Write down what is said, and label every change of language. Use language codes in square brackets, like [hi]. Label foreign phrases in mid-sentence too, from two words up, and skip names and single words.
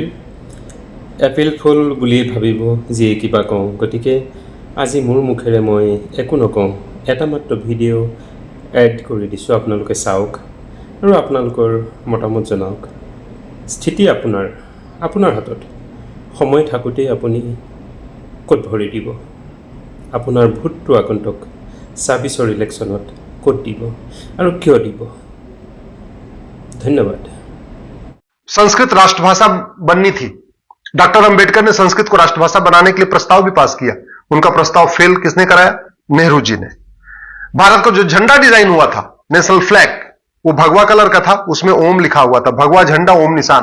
[en] April Fool [as] বুলি ভাবিব যিয়ে কিবা কওঁ, গতিকে আজি মোৰ মুখেৰে মই একো নকওঁ, এটা মাত্ৰ [en] video add [as] কৰি দিছোঁ, আপোনালোকে চাওক আৰু আপোনালোকৰ মতামত জনাওক। স্থিতি আপোনাৰ হাতত। সময় থাকোঁতেই আপুনি ক'ত ভৰি দিব, আপোনাৰ ভোটটো আগন্তুক ২৬ ইলেকশ্যনত ক'ত দিব আৰু কিয় দিব। ধন্যবাদ। [hi] संस्कृत राष्ट्रभाषा बननी थी। डॉक्टर अंबेडकर ने संस्कृत को राष्ट्रभाषा बनाने के लिए प्रस्ताव भी पास किया। उनका प्रस्ताव फेल किसने कराया? नेहरू जी ने। भारत का जो झंडा डिजाइन हुआ था, [en] national flag, [hi] वो भगवा कलर का था, उसमें ओम लिखा हुआ था, भगवा झंडा ओम निशान।